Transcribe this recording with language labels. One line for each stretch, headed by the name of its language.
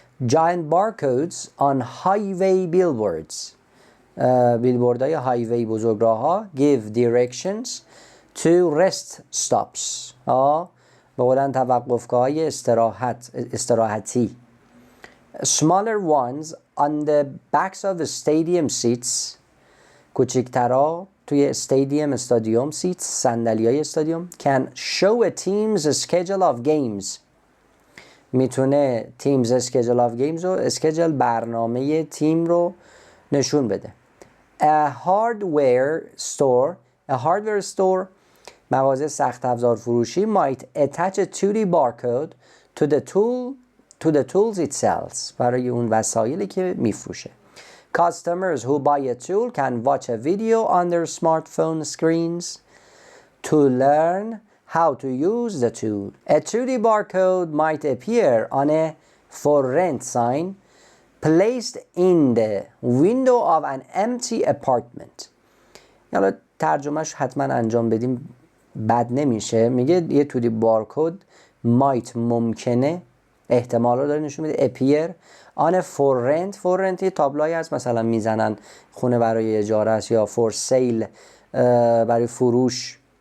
English: Giant barcodes on highway billboards.
Persian: بیلبوردهای هایوی بزرگراه ها
English: give directions to rest stops.
Persian: به قولن توقفگاه های استراحتی.
English: Smaller ones on the backs of the stadium seats.
Persian: کوچکترها توی استادیوم seats، صندلی های استادیوم.
English: Can show a team's schedule of games.
Persian: میتونه
English: team's schedule of games
Persian: رو schedule برنامه تیم رو نشون بده.
English: A hardware store
Persian: مغازه سخت افزار فروشی
English: might attach a 2D barcode to the tools it sells.
Persian: برای اون وسایلی که میفروشه.
English: Customers who buy a tool can watch a video on their smartphone screens to learn how to use the tool. A 2D barcode might appear on a for rent sign placed in the window of an empty apartment.
Persian: حالا ترجمهش حتما انجام بدیم بد نمیشه. میگه یه 2D barcode might ممکنه احتمال رو داره نشون میده
English: appear on a for rent
Persian: یه تابلوهایی هست مثلا میزنن خونه برای اجاره است یا for sale برای فروش.